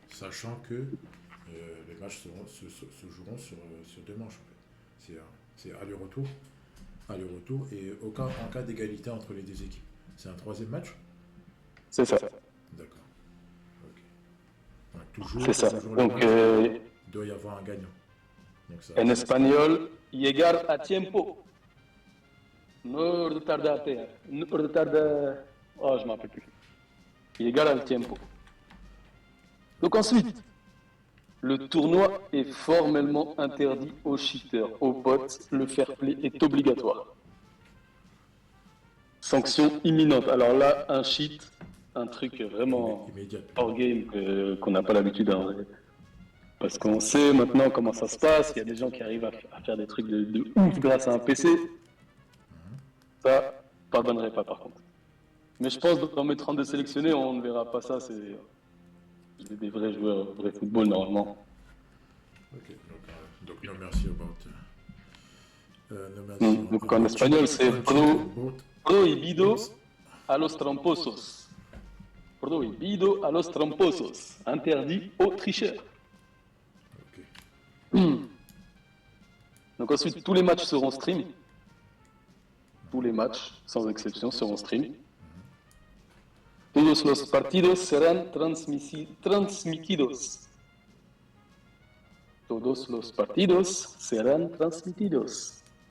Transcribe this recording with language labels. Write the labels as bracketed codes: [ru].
[fr] Sachant que les matchs se joueront sur 2 manches. En fait. C'est aller-retour. Aller-retour et en cas d'égalité entre les 2 équipes. C'est un 3e match? C'est ça. D'accord. Ok. Donc, toujours, c'est ça. Toujours Donc, il doit y avoir un gagnant. Donc, ça, en espagnol, [es] llegar a tiempo. No retardarte. No retarda... [fr] Oh, je ne m'en rappelle plus. [es] Llegar al tiempo. [fr] Donc ensuite, le tournoi est formellement interdit aux cheaters, aux bots. Le fair play est obligatoire. Sanction imminente. Alors là, un cheat, un truc vraiment hors game qu'on n'a pas l'habitude à vrai. Parce qu'on sait maintenant comment ça se passe. Il y a des gens qui arrivent à faire des trucs de ouf grâce à un PC. Ça, pardonnerai pas par contre. Mais je pense que dans mes 32 sélectionnés, on ne verra pas ça. C'est des vrais joueurs, vrai football normalement. Ok, donc no merci about. No merci donc en espagnol, c'est [es] prohibido a los tramposos. Prohibido a los tramposos. [fr] Interdit aux tricheurs. Okay. Donc ensuite, tous les matchs seront stream. Tous les matchs, sans exception, seront stream. [es] Todos los partidos serán transmitidos. Todos los partidos serán transmitidos.